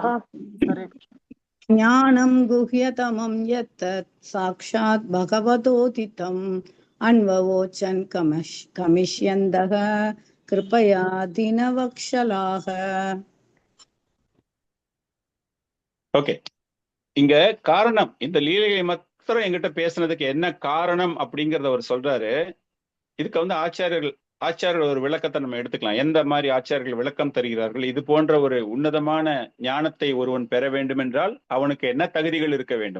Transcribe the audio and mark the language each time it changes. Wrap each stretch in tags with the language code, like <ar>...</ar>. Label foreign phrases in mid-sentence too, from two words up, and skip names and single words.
<sa>हरे कृष्ण। ज्ञानं गुह्यतमं यत्तत् साक्षात् भगवतोदितम् अन्ववोचन् कमिष्यन्तः कृपया दीनवत्सलाः.</sa> <ta>ஓகே. இங்க காரணம், இந்த லீலைகளை மாத்திரம் என்கிட்ட பேசுனதுக்கு என்ன காரணம் அப்படிங்கறத அவர் சொல்றாரு. இதுக்கு வந்து ஆச்சாரியர்கள் ஒரு விளக்கத்தை நம்ம எடுத்துக்கலாம். எந்த மாதிரி ஆச்சாரியர்கள் விளக்கம் தருகிறார்கள், இது போன்ற ஒரு உன்னதமான ஞானத்தை ஒருவன் பெற வேண்டும் என்றால் அவனுக்கு என்ன தகுதிகள் இருக்க வேண்டும்.</ta>